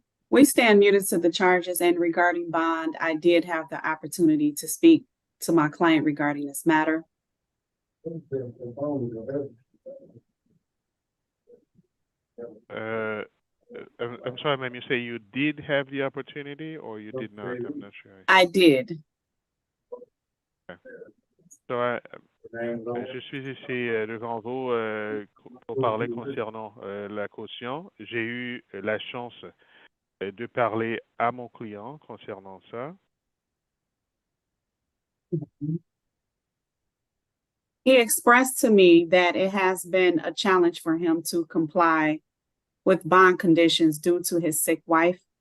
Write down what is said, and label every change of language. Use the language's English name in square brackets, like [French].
[English] We stand muted to the charges, and regarding bond, I did have the opportunity to speak to my client regarding this matter. I'm sorry, ma'am, you say you did have the opportunity or you did not? I'm not sure. I did. Okay. [French] So, je suis ici devant vous pour parler concernant la caution. J'ai eu la chance de parler à mon client concernant ça. [English] He expressed to me that it has been a challenge for him to comply with bond conditions due to his sick wife.